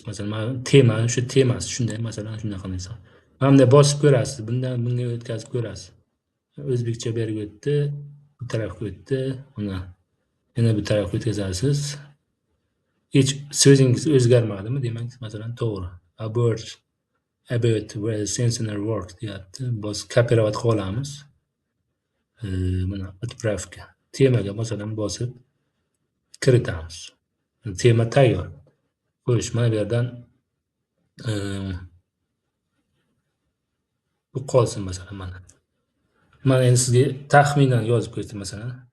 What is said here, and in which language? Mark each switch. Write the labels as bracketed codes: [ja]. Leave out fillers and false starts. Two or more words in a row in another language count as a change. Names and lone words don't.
[uz] Masalan, temasi shunday, masalan, shunaqa narsa. Mana bunday bosib ko'rasiz, bundan bunga o'tkazib ko'rasiz. O'zbekcha berib o'tdi, bu tarafga o'tdi, mana yana bu tarafga o'tkazasiz. Hech so'zingiz o'zgarmadimi? Demak, masalan, to'g'ri. [en] About where sensor work deyapti. [uz] Bos kopirovat qilib olamiz. Mana отправка. Temaga masalan bosib kiritamiz. Tema tayyor. Xo'sh, mana bu yerdan bu qolsin, masalan, mana Mana endi sizga taxminan yozib ko'rsatdim masalan.